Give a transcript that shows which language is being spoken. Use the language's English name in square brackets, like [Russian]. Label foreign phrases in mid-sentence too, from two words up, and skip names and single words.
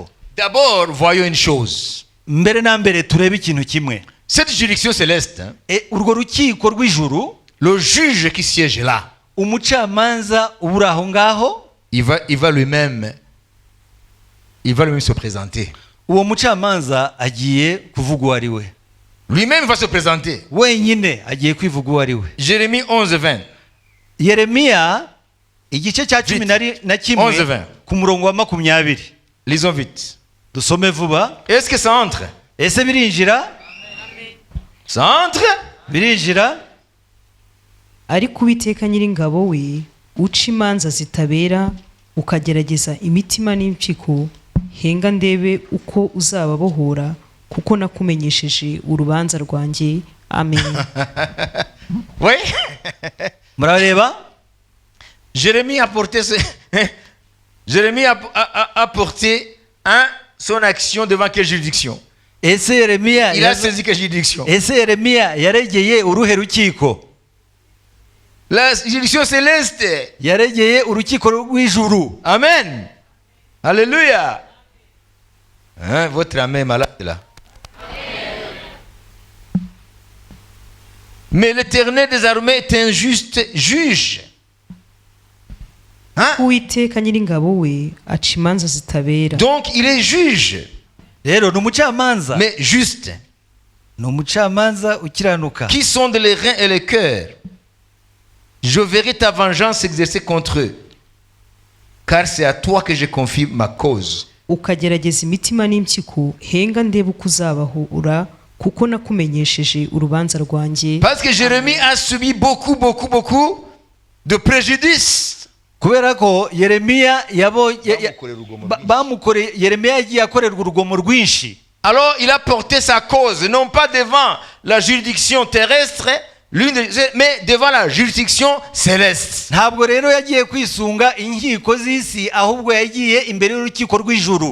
[French] D'abord, voyons une chose. [Kinyarwanda] Mbere na mbere turebe ikintu kimwe. [French] Cette juridiction céleste, [Kinyarwanda] Urwo rukiko rw'ijuru, [French] le juge qui siège là, [Kinyarwanda] umucamanza uburi aho ngaho, [French] il va lui-même se présenter. [Kinyarwanda] uwo mucamanza agiye kuvuga uwo ari we. [French] Lui-même va se présenter. [Kinyarwanda] Wenyine agiye kwivuga uwo ari we. [French] Jérémie 11:20. [Kinyarwanda] Yeremiya igice cya 11 ku murongo wa 20. [French] Lisons vite. [Kinyarwanda] Dusome vuba. [French] Est-ce que ça entre? [Kinyarwanda] Ese birinjira? [French] Ça entre? [Kinyarwanda] Birinjira? ariko Uwiteka Nyiringabo we uca imanza zitabera ukagerageza imitima n'impyiko, henga ndebe uko uzababohora, kuko nakumenyesheje urubanza rwanjye. Amen. [French] Oui. [Kinyarwanda] Murareba? [French] Jérémie a porté son action devant quelle juridiction? [Kinyarwanda] Ese Yeremiya [French] Il a saisi quelle juridiction? [Kinyarwanda] Ese Yeremiya yaregeye uruhe rukiko? [French] La juridiction céleste. [Kinyarwanda] Yaregeye urukiko rw'ijuru. Amen. Alléluia. [French] Hein, votre âme est malade là. Mais l'Éternel désormais est un juste juge. Hein? [Kinyarwanda] Uwiteka Nyiringabo we aca imanza zitabera. [French] Donc il est juge, [Kinyarwanda] Rero ni umucamanza, [French] mais juste, [Kinyarwanda] ni umucamanza ukiranuka. [French] qui sonde les reins et les cœurs. Je verrai ta vengeance s'exercer contre eux, car c'est à toi que je confie ma cause. [Kinyarwanda] Ukagerageza imitima n'impyiko, henga ndebe uko uzababohora, kuko nakumenyesheje urubanza rwanjye. [French] Parce que Jérémie a subi beaucoup de préjudice. [Kinyarwanda] Kubera ko Yeremiya bamukoreye, Yeremiya yagiye akorerwa urugomo rwinshi. [French] Alors il a porté sa cause, non pas devant la juridiction terrestre, mais devant la juridiction céleste. [Kinyarwanda] Ntabwo rero yagiye kwisunga inkiko z'isi, ahubwo yagiye imbere y'urukiko rw'ijuru.